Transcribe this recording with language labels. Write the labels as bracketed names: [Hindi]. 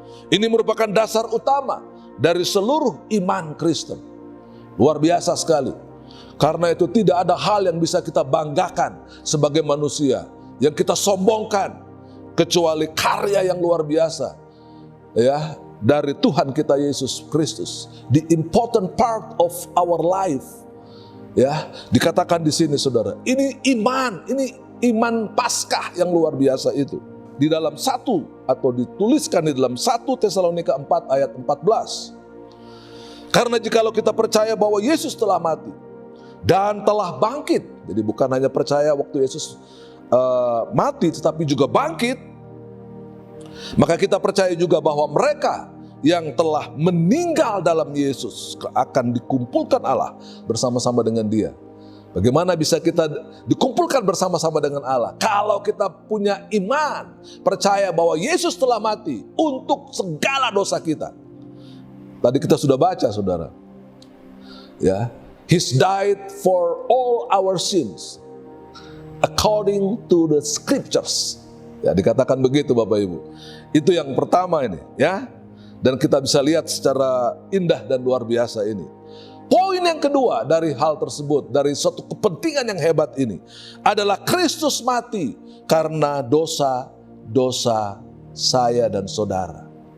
[Indonesian] Ini merupakan dasar utama dari seluruh iman Kristen. Luar biasa sekali. Karena itu tidak ada hal yang bisa kita banggakan sebagai manusia, yang kita sombongkan, kecuali karya yang luar biasa, ya, dari Tuhan kita Yesus Kristus. [English] The important part of our life. [Indonesian] Ya, dikatakan di sini saudara, ini iman Paskah yang luar biasa itu. Di dalam dituliskan di dalam 1 Tesalonika 4 ayat 14. Karena jikalau kita percaya bahwa Yesus telah mati dan telah bangkit, jadi bukan hanya percaya waktu Yesus mati tetapi juga bangkit, maka kita percaya juga bahwa mereka yang telah meninggal dalam Yesus akan dikumpulkan Allah bersama-sama dengan Dia. Bagaimana bisa kita dikumpulkan bersama-sama dengan Allah? Kalau kita punya iman, percaya bahwa Yesus telah mati untuk segala dosa kita. Tadi kita sudah baca, saudara. [English] Ya, He's died for all our sins according to the scriptures. [Indonesian] Ya, dikatakan begitu Bapak Ibu. Itu yang pertama ini, ya. Dan kita bisa lihat secara indah dan luar biasa ini. Poin yang kedua dari hal tersebut, dari suatu kepentingan yang hebat ini, adalah Kristus mati karena dosa-dosa saya dan saudara.